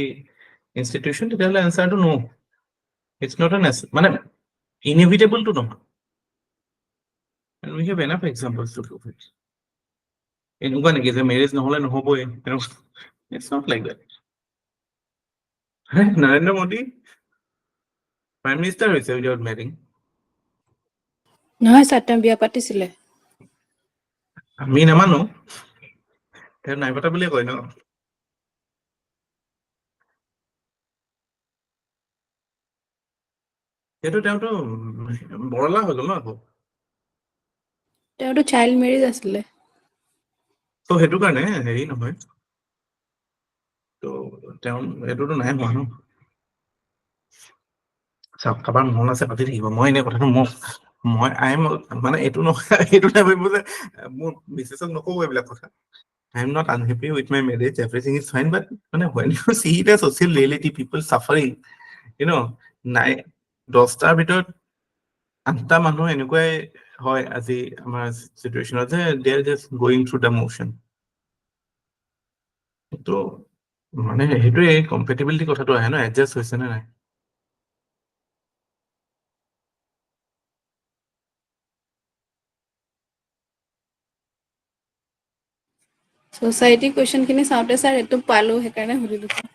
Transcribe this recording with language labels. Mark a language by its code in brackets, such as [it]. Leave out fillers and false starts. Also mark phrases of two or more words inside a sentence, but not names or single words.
[as] ইনষ্টিটিউচন তেতিয়াহ'লে এনচাৰটো [en] no it's not a [as] মানে [en] inevitable to [as] নহয় [en] and we have enough examples to prove it [as] এনেকুৱা নেকি যে মেৰেজ নহলে নহবই [en] it's not like that [as] Narendra Modi prime minister হৈছে [en] without marrying [as] নহয় ছাৰ তেওঁ বিয়া পাতিছিলে আমি নামানো তেওঁ নাই পতা বুলিয়ে কয় ন সেইটো তেওঁতো বৰলা হৈ গ'ল ন আকৌ। তেওঁতো [en] child marriage [as] আছিলে। ত' সেইটো কাৰণে হেৰি নহয়, ত' তেওঁ এইটোতো নাই হোৱা ন। চাওক কাৰোবাৰ মন আছে পাতি থাকিব, মই এনে কথাটো মই মানে এইটো নহয় এইটো নাভাবিব যে মোৰ মিছেছক নকওঁ এইবিলাক কথা। [en] I am not unhappy with my marriage, everything is fine, but মানে when you see the social reality, people suffering, you know, [as] 10টাৰ ভিতৰত 8টা মানুহ এনেকুৱাই হয় আজি আমাৰ চিটুৱেশ্যনত যে [en] they are just going through the motion. [as] তো মানে সেইটোৱে কম্পেটিবিলিটি কথাটো আহে ন, এডজাষ্ট হৈছে নে নাই। [en] society question [as] চাওঁতে ছাৰ এইটো পালোঁ, সেইকাৰণে সুধিলোঁ।